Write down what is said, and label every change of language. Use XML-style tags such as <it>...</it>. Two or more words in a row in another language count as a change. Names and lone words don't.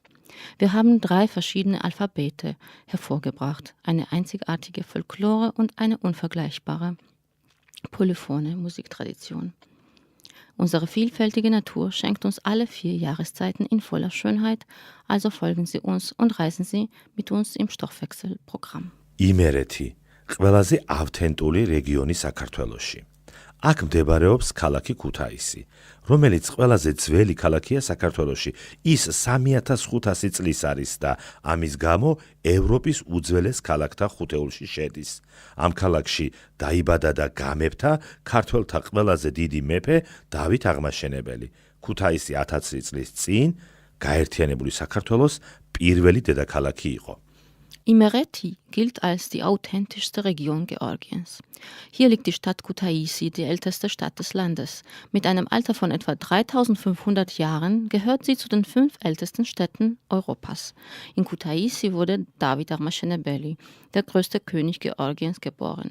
<de>Wir haben 3 verschiedene Alphabete hervorgebracht, eine einzigartige Folklore und eine unvergleichbare polyphone Musiktradition. Unsere vielfältige Natur schenkt uns alle 4 Jahreszeiten in voller Schönheit, also folgen Sie uns und reisen Sie mit uns im Stoffwechselprogramm.</de> <ka>იმერეთი, ყველაზე ავთენტური რეგიონი საქართველოში. აქ მდებარეობს ქალაქი ქუთაისი, რომელიც ყველაზე ძველი ქალაქია საქართველოში. ის 3500 წლის არის და ამის გამო ევროპის უძველეს ქალაქთა ხუთეულში შედის. ამ ქალაქში დაიბადა და გამეფთა ქართველთა ყველაზე დიდი მეფე დავით აღმაშენებელი. ქუთაისი 1000 წლის წინ გაერთიანებული საქართველოს პირველი დედაქალაქი იყო.</ka> <de>Imereti gilt als die authentischste Region Georgiens. Hier liegt die Stadt Kutaisi, die älteste Stadt des Landes. Mit einem Alter von etwa 3500 Jahren gehört sie zu den 5 ältesten Städten Europas. In Kutaisi wurde David Armashenebeli, der größte König Georgiens, geboren.</de>